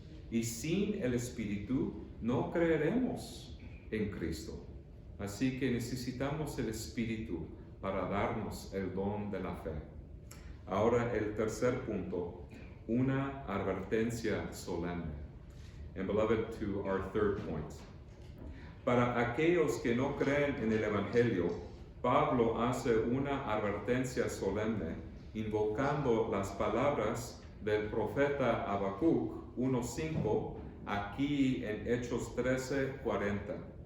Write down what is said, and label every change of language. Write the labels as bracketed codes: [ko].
[es] Y sin el Espíritu no creeremos en Cristo. Así que necesitamos el Espíritu para darnos el don de la fe. Ahora el tercer punto, una advertencia solemne. [en] And beloved, to our third point. [es] Para aquellos que no creen en el Evangelio, Pablo hace una advertencia solemne, invocando las palabras del profeta Habacuc 1:5, aquí en Hechos 13:40.